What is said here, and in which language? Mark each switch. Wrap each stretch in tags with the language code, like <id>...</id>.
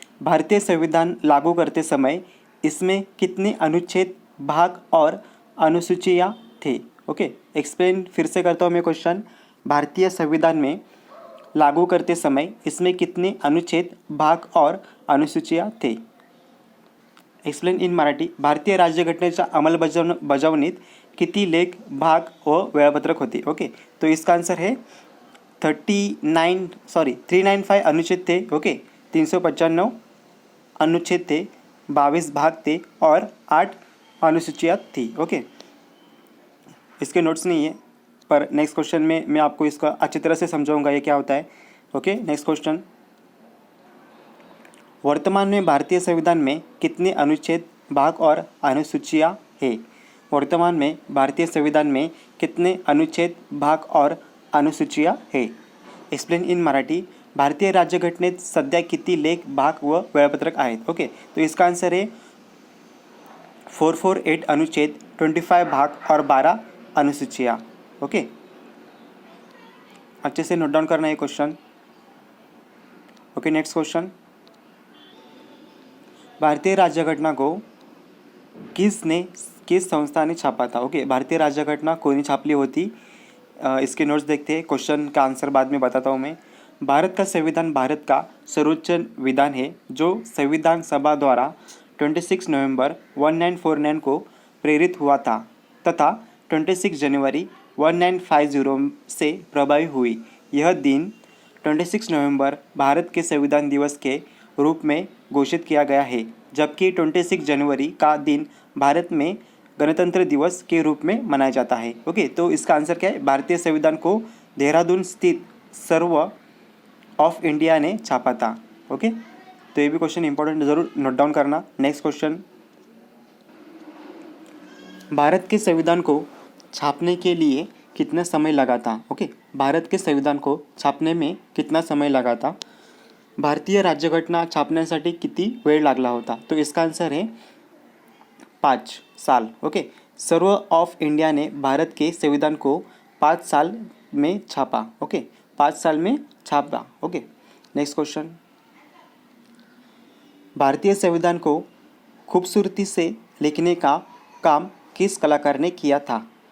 <hi>भारतीय संविधान लागू करते समय इसमें कितने अनुच्छेद, भाग और अनुसूचियाँ थे? ओके, एक्सप्लेन फिर से करता हूँ मैं क्वेश्चन। भारतीय संविधान में लागू करते समय इसमें कितने अनुच्छेद, भाग और अनुसूचियाँ थे?</hi> <en>Explain in Marathi.</en> <mr>भारतीय राज्यघटनेच्या अंमलबजावणीत किती लेख, भाग व वेळापत्रक होते?</mr> <hi>ओके, तो इसका आंसर है 395 अनुच्छेद थे। ओके, 395 अनुच्छेद थे, 22 भाग थे और 8 अनुसूचियाँ थी। ओके, इसके नोट्स नहीं है, पर नेक्स्ट क्वेश्चन में मैं आपको इसका अच्छी तरह से समझाऊंगा ये क्या होता है। Okay, next question. वर्तमान में भारतीय संविधान में कितने अनुच्छेद, भाग और अनुसूचियाँ हैं? वर्तमान में भारतीय संविधान में कितने अनुच्छेद, भाग और अनुसूचियाँ हैं?</hi> <en>Explain in Marathi.</en> <mr>भारतीय राज्यघटनेत सध्या किती लेख, भाग व वेळापत्रक आहेत?</mr> <hi>ओके, तो इसका आंसर है 448 अनुच्छेद, 25 भाग और 12 अनुसूचियाँ। ओके, अच्छे से नोट डाउन करना है क्वेश्चन। Okay, next question. भारतीय राज्यघटना को किस संस्था ने छापा था?</hi> <mr>ओके, भारतीय राज्यघटना कोणी छापली होती?</mr> <hi>इसके नोट्स देखते हैं, क्वेश्चन का आंसर बाद में बताता हूँ मैं। भारत का संविधान भारत का सर्वोच्च विधान है जो संविधान सभा द्वारा 26 नवंबर 1949 को प्रेरित हुआ था तथा 26 जनवरी 1950 से प्रभावी हुई। यह दिन 26 नवंबर भारत के संविधान दिवस के रूप में घोषित किया गया है, जबकि 26 जनवरी का दिन भारत में गणतंत्र दिवस के रूप में मनाया जाता है। ओके, तो इसका आंसर क्या है? भारतीय संविधान को देहरादून स्थित सर्व ऑफ इंडिया ने छापा था। ओके, तो ये भी क्वेश्चन इंपॉर्टेंट, जरूर नोट डाउन करना। Next question. भारत के संविधान को छापने के लिए कितना समय लगा था? ओके, भारत के संविधान को छापने में कितना समय लगा था?</hi> <mr>भारतीय राज्यघटना छापण्यासाठी किती वेळ लागला होता?</mr> <hi>तो इसका आंसर है 5 साल। ओके, सर्व ऑफ इंडिया ने भारत के संविधान को 5 साल में छापा। ओके, 5 साल में छापा। Okay, next question. भारतीय संविधान को खूबसूरती से लिखने का काम किस कलाकार ने किया था?</hi>